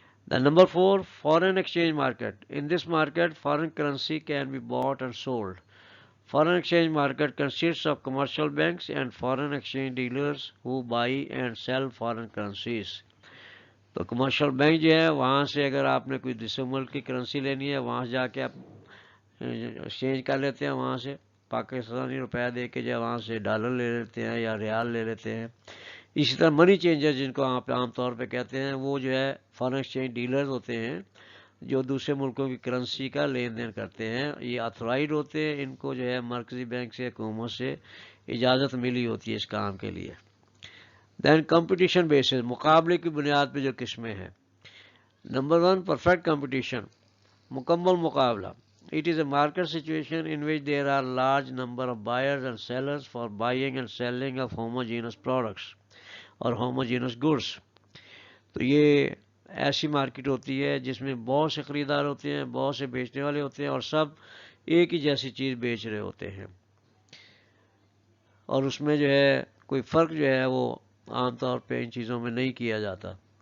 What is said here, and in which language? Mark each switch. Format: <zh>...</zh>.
<en>The number 4, foreign exchange market. In this market, foreign currency can be bought and sold. Foreign exchange market consists of commercial banks and foreign exchange dealers who buy and sell foreign currencies.</en> <hi>तो commercial bank जो है वहाँ से अगर आपने कोई दूसरे मुल्क की करेंसी लेनी है वहाँ से जाके आप एक्सचेंज कर लेते हैं, वहाँ से पाकिस्तानी रुपया दे के जो वहाँ से डॉलर ले लेते हैं या रियाल ले लेते हैं। इसी तरह मनी चेंजर जिनको आप आमतौर पे कहते हैं वो जो है फॉरेन एक्सचेंज डीलर्स होते हैं जो दूसरे मुल्कों की करेंसी का लेन देन करते हैं। ये ऑथराइज होते हैं, इनको जो है मरकजी बैंक से हुकूमत से इजाज़त मिली होती है इस काम के लिए।</hi> <en>then competition basis,</en> <hi>मुकाबले की बुनियाद पे जो किस्में हैं। नंबर 1, परफेक्ट कंपटीशन, मुकम्मल मुकाबला।</hi> <en>It is a market situation in which there are large number of buyers and sellers for buying and selling of homogeneous products और homogeneous goods।</en> <hi>तो ये ऐसी मार्केट होती है जिसमें बहुत से खरीदार होते हैं, बहुत से बेचने वाले होते हैं और सब एक ही जैसी चीज़ बेच रहे होते हैं और उसमें जो है कोई फ़र्क जो है वो आमतौर पे इन चीज़ों में नहीं किया जाता।</hi>